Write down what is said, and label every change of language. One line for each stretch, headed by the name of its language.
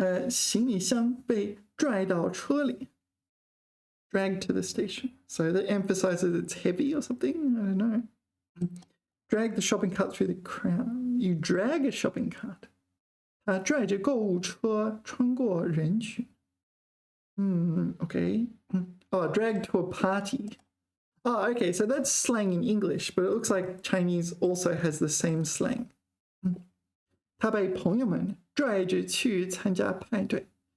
Chinese: 行李箱被拽到车里 dragged to the station.
English: So that emphasizes it's heavy or something. I don't know. Drag the shopping cart through the crowd. You drag a shopping cart.
Chinese: 他拽着购物车穿过人群.
English: Okay. Oh, drag to a party. Oh, okay. So that's slang in English, but it looks like Chinese also has the same slang.
Chinese: 他被朋友们拽着去参加派对。